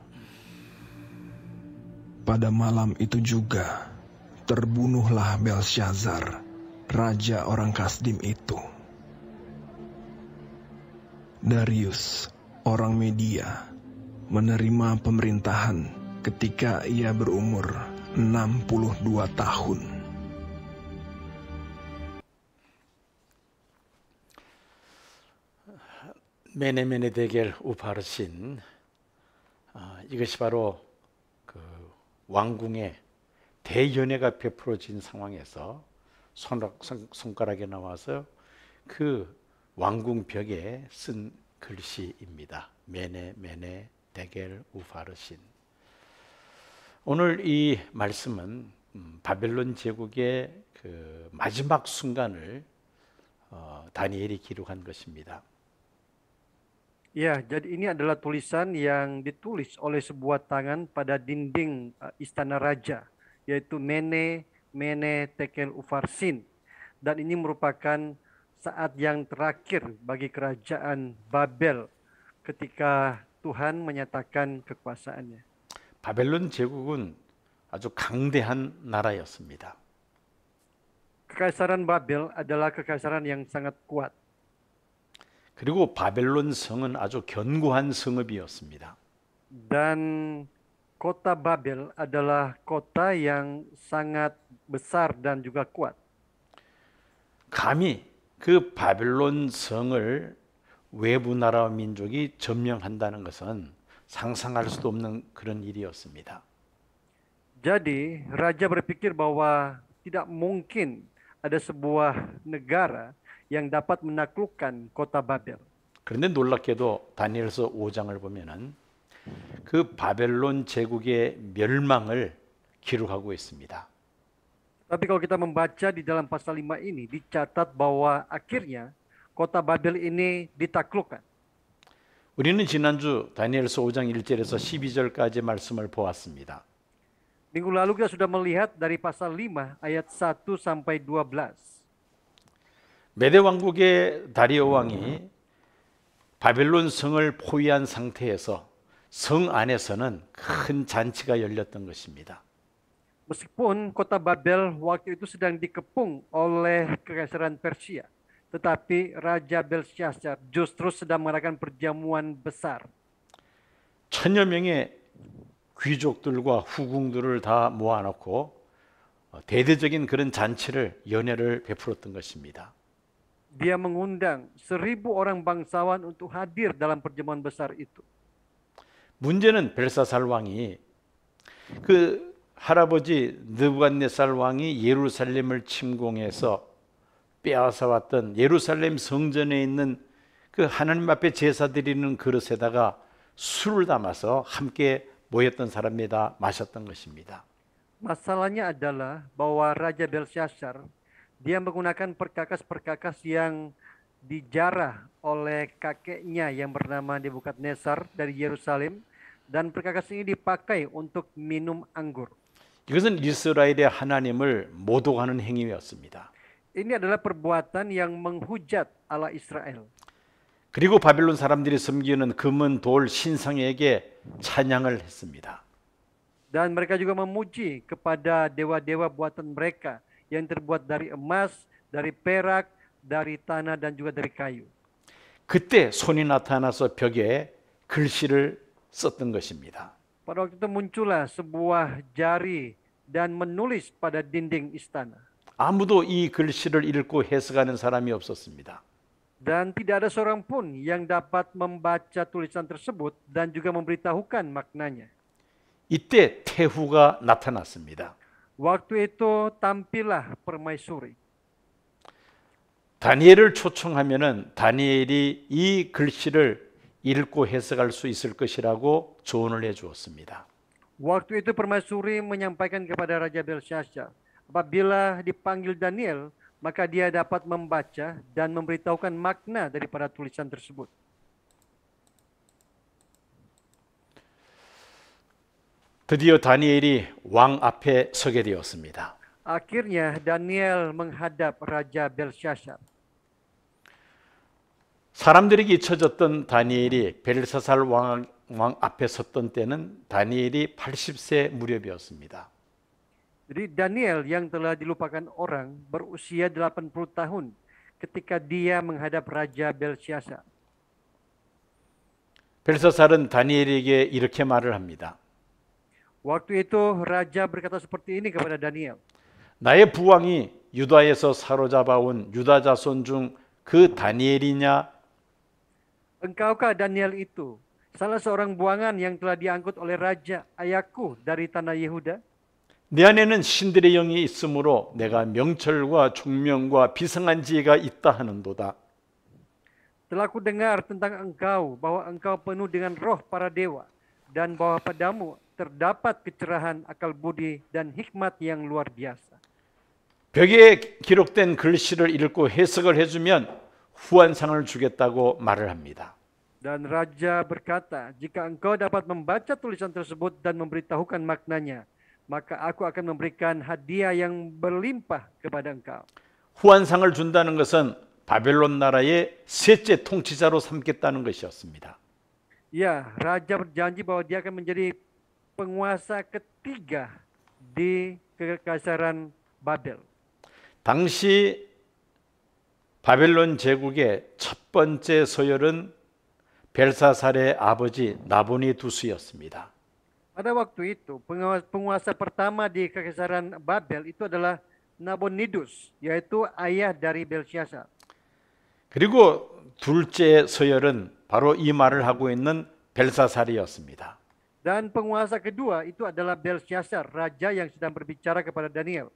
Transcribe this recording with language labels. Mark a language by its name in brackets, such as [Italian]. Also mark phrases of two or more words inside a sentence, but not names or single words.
[Indonesian] Pada malam itu juga terbunuhlah Belshazzar, raja orang Kasdim itu. Darius, orang Media, menerima pemerintahan ketika ia berumur 62 tahun. [Aramaic] מנא מנא תקל ופרסין, [Korean] 이것이 바로 그 왕궁의 대연회가 베풀어진 상황에서 손가락에 나와서 그 왕궁 벽에 쓴 글씨입니다. [Aramaic] מנא מנא תקל ופרסין. [Korean] 오늘 이 말씀은 바벨론 제국의 그 마지막 순간을 다니엘이 기록한 것입니다. [Indonesian] Ya, jadi ini adalah tulisan yang ditulis oleh sebuah tangan pada dinding istana raja, yaitu [Aramaic] מנא תקל ופרסין. [Indonesian] Dan ini merupakan saat yang terakhir bagi kerajaan Babel ketika Tuhan menyatakan kekuasaannya. [Korean] 바벨론 제국은 아주 강대한 나라였습니다. [Indonesian] Kekaisaran Babel adalah kekaisaran yang sangat kuat. [Korean] 그리고 바벨론 성은 아주 견고한 성읍이었습니다. [Indonesian] Dan kota Babel adalah kota yang sangat besar dan juga kuat. [Korean] 감히 그 바벨론 성을 외부 나라 민족이 점령한다는 것은 상상할 수도 없는 그런 일이었습니다. [Indonesian] Jadi, raja berpikir bahwa tidak mungkin ada sebuah negara yang dapat menaklukkan kota Babel. [Korean] 그런데 놀랍게도 다니엘서 5장을 보면은 그 바벨론 제국의 멸망을 기록하고 있습니다. [Indonesian] Tapi kalau kita membaca di dalam pasal 5 ini dicatat bahwa akhirnya kota Babel ini ditaklukkan. [Korean] 우리는 지난주 다니엘서 5장 1절에서 12절까지 말씀을 보았습니다. [Indonesian] Minggu lalu kita sudah melihat dari pasal 5 ayat 1 sampai 12. [Korean] 메대 왕국의 다리오 왕이 바벨론 성을 포위한 상태에서 성 안에서는 큰 잔치가 열렸던 것입니다. [Indonesian] Meskipun kota Babel waktu itu sedang dikepung oleh kekaisaran Persia, tetapi Raja Belshazzar justru sedang mengadakan perjamuan besar. [Korean] 천여 명의 귀족들과 후궁들을 다 모아놓고 대대적인 그런 잔치를 연회를 베풀었던 것입니다. [Indonesian] Dia mengundang 1.000 orang bangsawan untuk hadir dalam perjamuan besar itu. [Korean] 문제는 벨사살 왕이 그 할아버지 느부갓네살 왕이 예루살렘을 침공해서 빼앗아 왔던 예루살렘 성전에 있는 그 하나님 앞에 제사 드리는 그릇에다가 술을 담아서 함께 모였던 사람이 다 마셨던 것입니다. [Indonesian] Masalahnya adalah bahwa Raja Belshazzar dia menggunakan perkakas-perkakas yang dijarah oleh kakeknya yang bernama Nebukadnezar dari Yerusalem, dan perkakas ini dipakai untuk minum anggur. [Korean] 이것은 이스라엘의 하나님을 모독하는 행위였습니다. [Indonesian] Ini adalah perbuatan yang menghujat Allah Israel. [Korean] 그리고 바벨론 사람들이 섬기는 금은 돌 신상에게 찬양을 했습니다. [Indonesian] Dan mereka juga memuji kepada dewa-dewa buatan mereka yang terbuat dari emas, dari perak, dari tanah dan juga dari kayu. [Korean] 그때 손이 나타나서 벽에 글씨를 썼던 것입니다. [Indonesian] Pada waktu itu muncullah sebuah jari dan menulis pada dinding istana. [Korean] 아무도 이 글씨를 읽고 해석하는 사람이 없었습니다. [Indonesian] Dan tidak ada seorang pun yang dapat membaca tulisan tersebut dan juga memberitahukan maknanya. [Korean] 이때 태후가 나타났습니다. [Indonesian] Waktu itu tampillah permaisuri. [Korean] 다니엘을 초청하면은 다니엘이 이 글씨를 읽고 해석할 수 있을 것이라고 조언을 해 주었습니다. [Indonesian] Waktu itu permaisuri menyampaikan kepada Raja Belsyazar, apabila dipanggil Daniel, maka dia dapat membaca dan memberitahukan makna daripada tulisan tersebut. [Korean] 드디어 다니엘이 왕 앞에 서게 되었습니다. [Indonesian] Akhirnya Daniel menghadap Raja Belsyazar. [Korean] 사람들에게 잊혀졌던 다니엘이 벨사살 왕 앞에 섰던 때는 다니엘이 80세 무렵이었습니다. [Indonesian] Jadi Daniel yang telah dilupakan orang berusia 80 tahun ketika dia menghadap Raja Belsyazar. [Korean] 벨사살은 다니엘에게 이렇게 말을 합니다. [Indonesian] Waktu itu Raja berkata seperti ini kepada Daniel. [Korean] 나의 부왕이 유다에서 사로잡아온 유다 자손 중 그 다니엘이냐? [Indonesian] Engkaukah Daniel itu salah seorang buangan yang telah diangkut oleh Raja ayahku dari tanah Yehuda? [Korean] 내 안에는 신들의 영이 있으므로 내가 명철과 총명과 비상한 지혜가 있다 하는도다. [Indonesian] Telah ku dengar tentang engkau bahwa engkau penuh dengan roh para dewa dan bahwa padamu terdapat kecerahan, akal budi dan hikmat yang luar biasa. [Korean] 벽에 기록된 글씨를 읽고 해석을 해주면 후한상을 주겠다고 말을 합니다. [Indonesian] Dan Raja berkata, jika engkau dapat membaca tulisan tersebut dan memberitahukan maknanya, maka aku akan memberikan hadiah yang berlimpah kepada engkau. [Korean] 후한상을 준다는 것은 바벨론 나라의 셋째 통치자로 삼겠다는 것이었습니다. [Indonesian] Ya, Raja berjanji bahwa dia akan menjadi penguasa ketiga di kekaisaran Babel. [Korean] 당시 바벨론 제국의 첫 번째 서열은 벨사살의 아버지 나보니두스였습니다. [Indonesian] Pada waktu itu, penguasa pertama di kekaisaran Babel itu adalah Nabonidus, yaitu ayah dari Belsyazar. [Korean] 그리고 둘째 서열은 바로 이 말을 하고 있는 벨사살이었습니다. [Indonesian] Dan penguasa kedua itu adalah Belsyazar, raja yang sedang berbicara kepada Daniel.